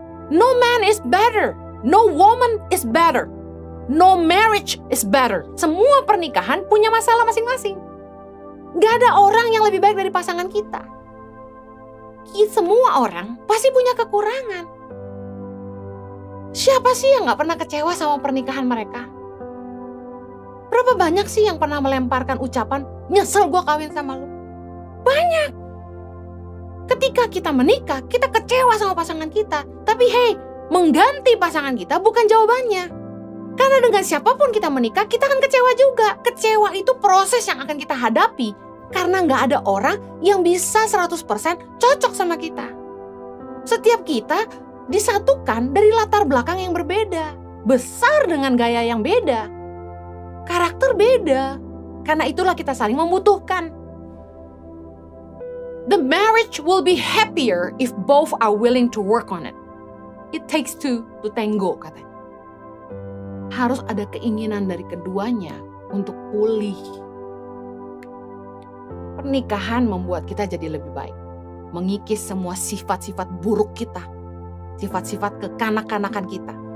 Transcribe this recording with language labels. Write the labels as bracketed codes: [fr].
[en] No man is better, no woman is better, no marriage is better. [id] Semua pernikahan punya masalah masing-masing. Gak ada orang yang lebih baik dari pasangan kita. Semua orang pasti punya kekurangan. Siapa sih yang gak pernah kecewa sama pernikahan mereka? Berapa banyak sih yang pernah melemparkan ucapan, nyesel gue kawin sama lu? Banyak. Ketika kita menikah, kita kecewa sama pasangan kita. Tapi hey, mengganti pasangan kita bukan jawabannya. Karena dengan siapapun kita menikah, kita akan kecewa juga. Kecewa itu proses yang akan kita hadapi. Karena gak ada orang yang bisa 100% cocok sama kita. Setiap kita disatukan dari latar belakang yang berbeda. Besar dengan gaya yang beda. Karakter beda. Karena itulah kita saling membutuhkan. [en] The marriage will be happier if both are willing to work on it. It takes two to tango, [id] katanya. Harus ada keinginan dari keduanya untuk pulih. Pernikahan membuat kita jadi lebih baik. Mengikis semua sifat-sifat buruk kita. Sifat-sifat kekanak-kanakan kita.